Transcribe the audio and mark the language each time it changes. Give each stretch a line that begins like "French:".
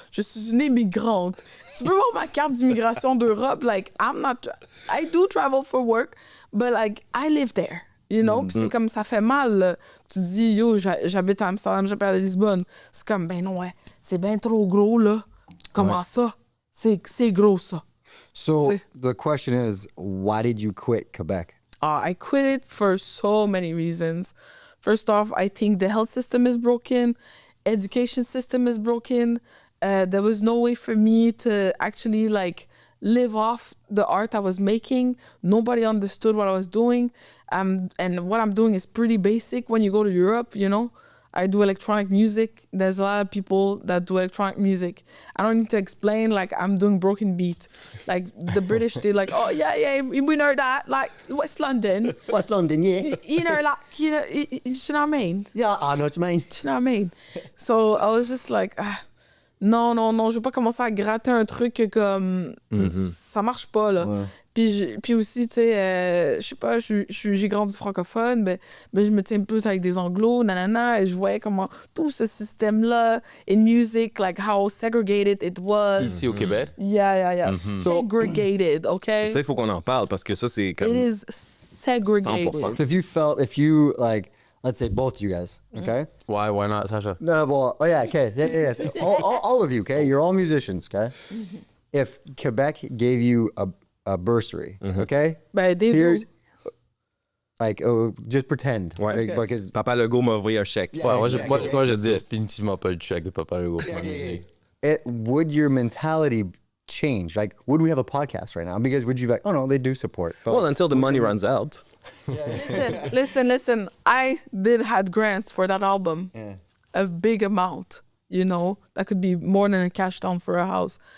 French: Je suis une immigrante. Si tu peux voir ma carte d'immigration d'Europe, like,
English: I do travel for work, but like, I live there. You know?
French: Puis c'est comme, ça fait mal. Là. Tu dis, yo, j'habite à Amsterdam, j'habite à Lisbonne. C'est comme, ben non, ouais, c'est bien trop gros, là. Comment ça? C'est gros, ça.
English: So See. the question is, why did you quit Quebec? I quit it for so many reasons. First off, I think the health system is broken, education system is broken. There was no way for me to actually like live off the art I was making. Nobody understood what I was doing. And what I'm doing is pretty basic when you go to Europe, you know. I do electronic music. There's a lot of people that do electronic music. I don't need to explain like I'm doing broken beat. Like the British, they're like, oh yeah, we know that. Like West London, West London, yeah. you know, like you know what I mean? Yeah, I know what you mean. You know what I mean? So I was just like,
French: non, je veux pas commencer à gratter un truc que comme ça marche pas là. Ouais. Puis aussi, tu sais, je sais pas, j'ai grandi francophone, ben je me tiens plus avec des anglos, nanana, et je voyais comment tout ce système-là,
English: in music, like how segregated it was.
French: Ici au Québec.
English: Yeah. Segregated, okay?
French: Ça, il faut qu'on en parle parce que ça, c'est comme...
English: It is segregated. 100%. So if you like, let's say both of you guys, okay? Why not, Sacha? No, well, oh yeah, okay, yes, all of you, okay? You're all musicians, okay? If Quebec gave you a bursary, okay?
French: Ben, des
English: Here's like, just pretend,
French: Ouais.
English: like, because
French: Papa Legault m'a envoyé un chèque. Ouais, moi, je dis définitivement pas le chèque de Papa Legault.
English: would your mentality change? Like, would we have a podcast right now? Because would you be like, oh no, they do support. But Well, until the money runs out. Listen. I had grants for that album. Yeah. A big amount, you know, that could be more than a cash down for a house.